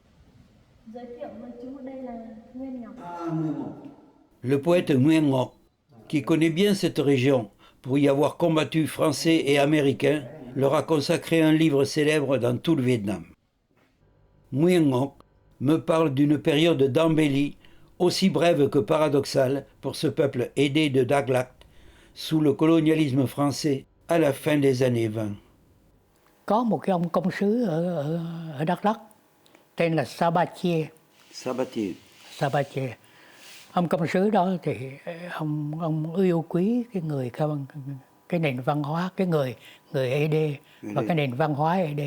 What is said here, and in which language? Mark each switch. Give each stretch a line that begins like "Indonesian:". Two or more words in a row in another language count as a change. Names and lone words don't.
French: Le poète Nguyen Ngoc, qui connaît bien cette région pour y avoir combattu Français et Américains, leur a consacré un livre célèbre dans tout le Vietnam. Nguyen Ngoc me parle d'une période d'embellie aussi brève que paradoxale pour ce peuple aidé de Daglak sous le colonialisme français à la fin des années 20.
Vietnamese: Có một cái ông công sứ ở Đắk Lắk tên là Sabatier. Sabatier. Ông công sứ đó thì ông yêu quý cái nền văn hóa, người ED và cái nền văn hóa ED.